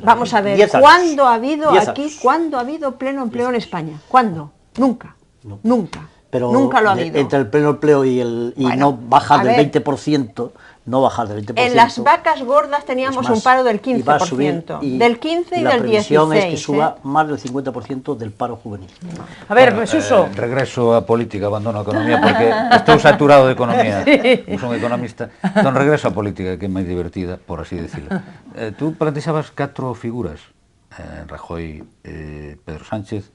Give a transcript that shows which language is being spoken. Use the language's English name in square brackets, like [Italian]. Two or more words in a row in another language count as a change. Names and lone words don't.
[Spanish] Vamos a ver, ¿cuándo ha habido pleno empleo en España? ¿Cuándo? Nunca, nunca. Pero nunca lo ha habido. Entre el pleno empleo y no bajar del 20%, no bajar del 20%. En las vacas gordas teníamos un paro del 15%, del 15 y del 16%. La previsión es que suba más del 50% del paro juvenil. A ver, Suso. [Galician] Regreso a política, abandono a economía, porque estou saturado de economía. Non son economista. Entón, regreso a política, que é máis divertida, [Spanish] por así decirlo. [Galician] Tú plantexabas 4 figuras, Rajoy, Pedro Sánchez,